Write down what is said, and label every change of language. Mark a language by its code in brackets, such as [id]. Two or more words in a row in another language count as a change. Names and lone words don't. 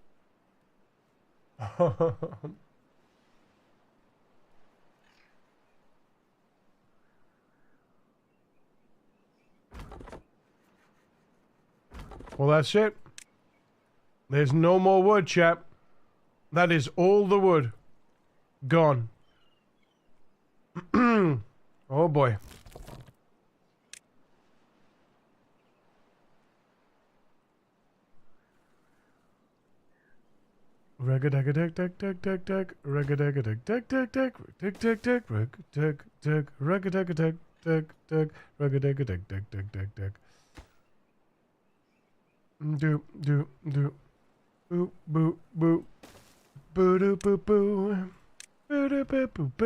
[en] Well, that's it. There's no more wood, chap. That is all the wood. Gone. Oh, boy. Rag-a-dag-a-dag-dag-dag-dag-dag. Rag-a-dag-a-dag-dag-dag-dag. Tick-tick-tick. Rag-a-dag-a-dag. Rag-a-dag-a-dag-dag-dag. Rag-a-dag-a-dag-dag-dag-dag. Do. Boo, boo, boo. Boo-doo-boo-boo. Boo-doo-boo-boo.